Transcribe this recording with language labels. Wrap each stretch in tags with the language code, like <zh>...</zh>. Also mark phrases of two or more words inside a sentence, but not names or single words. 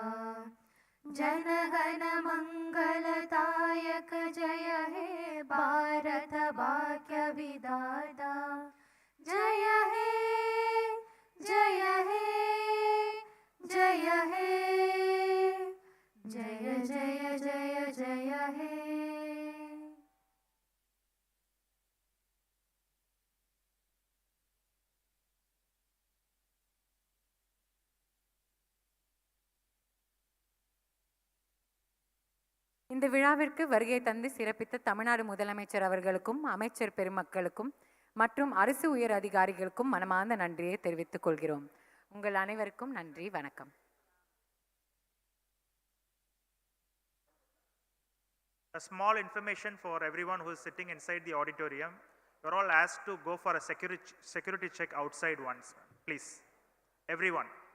<bn>জনগণ মঙ্গলদায়ক জয় হে ভারত ভাগ্য বিধাতা জয় হে জয় হে জয় হে জয় জয় জয় জয় হে.</bn> <ta>இந்த விழாவிற்கு வருகை தந்து சிறப்பித்த தமிழ்நாடு முதலமைச்சர் அவர்களுக்கும் அமைச்சர் பெருமக்களுக்கும் மற்றும் அரசு உயர் அதிகாரிகளுக்கும் மனமார்ந்த நன்றியை தெரிவித்துக் கொள்கிறோம். உங்கள் அனைவருக்கும் நன்றி, வணக்கம்.</ta> <en>A small information for everyone who is sitting inside the auditorium. You are all asked to go for a security check outside once, please. Everyone.</en>